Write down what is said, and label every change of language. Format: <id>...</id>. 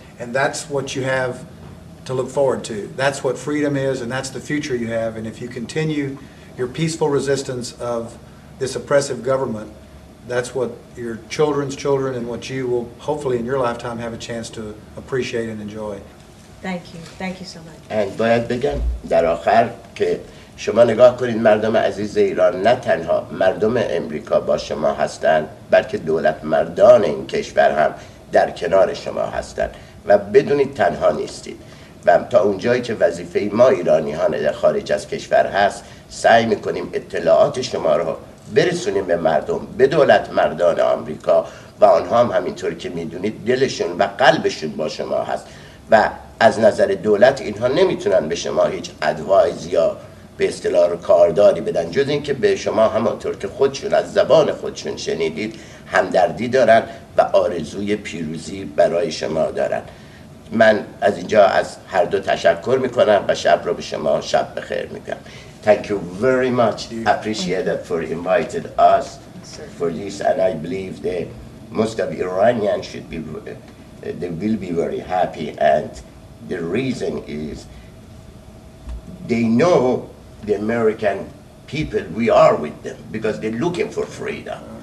<en>And that's what you have to look forward to. That's what freedom is, and that's the future you have. And if you continue your peaceful resistance of this oppressive government, that's what your children's children and what you will hopefully in your lifetime have a chance to appreciate and enjoy. Thank you. Thank you so much. and</en> <fa>باید بگم در آخر که شما نگاه کنید مردم عزیز ایران نه تنها مردم امریکا با شما هستند بلکه دولت مردان این کشور هم در کنار شما هستند و بدونید تنها نیستید و تا اونجایی که وظیفه ما ایرانیان در خارج از کشور هست سعی میکنیم اطلاعات شما رو برسونیم به مردم، به دولت مردان آمریکا و آنها هم همینطور که میدونید دلشون و قلبشون با شما هست و از نظر دولت اینها نمیتونن به شما هیچ ادوایز یا به اصطلاح کارداری بدن جز اینکه به شما همانطور که خودشون از زبان خودشون شنیدید همدردی دارن و آرزوی پیروزی برای شما دارن. من از اینجا از هر دو تشکر میکنم و شب رو به شما شب بخیر میگم.</fa> <en>Thank you very much. Appreciated for invited us for this, and I believe that most of Iranians should be, they will be very happy, and the reason is they know the American people, we are with them because they're looking for freedom.</en>